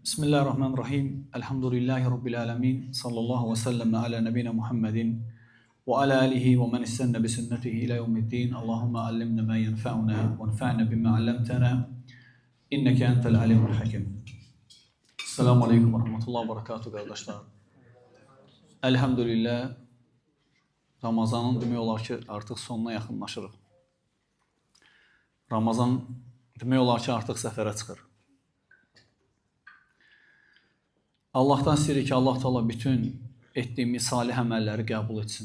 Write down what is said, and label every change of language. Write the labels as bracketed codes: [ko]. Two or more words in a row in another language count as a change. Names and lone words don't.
[ar] بسم الله الرحمن الرحيم. الحمد لله رب العالمين. صلى الله وسلم على نبينا محمد وعلى آله ومن استن بسنته إلى يوم الدين. اللهم علمنا ما ينفعنا وانفعنا بما علمتنا. إنك أنت العليم الحكيم. السلام عليكم ورحمة الله وبركاته kardeşler. [az] Elhamdülillah Ramazanın demək olar ki artıq sonuna yaxınlaşırıq. Ramazan demək olar ki artıq səfərə çıxır. Allahdan istəyirik ki, Allah Teala bütün etdiyimiz salih əməlləri qəbul etsin.